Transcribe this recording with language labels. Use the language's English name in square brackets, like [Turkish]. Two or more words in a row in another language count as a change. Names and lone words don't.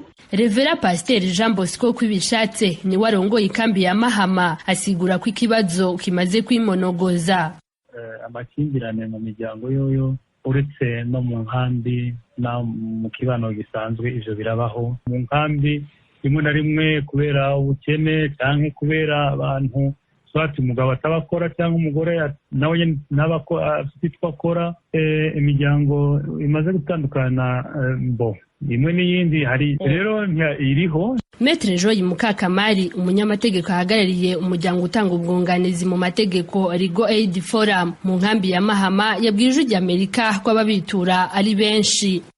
[Rundi] Revera Pasteur Jean Bosco Kwibishatse ni warongoye ikambi ya Mahama asigura ko ikibazo kimaze kwimonogoza. Amakimbirane mu miryango yoyo uretse no mu nkambi na mu kibano gisanzwe ivyo birabaho. Mu nkambi rimwe na rimwe kubera ubukene canke kubera abantu swati umugabo atabakora cyangwa umugore nawe nabako afite akora, imiryango imaze gutandukana mbo imwe n'iyindi hari rero iriho. Maître Joy Mukakamari, umunyamategeko ahagarariye umuryango utanga ubwunganizi mu mategeko Rigo Aid Forum mu nkambi ya Mahama, yabwiye Ijwi ry'Amerika ko ababitura ari benshi.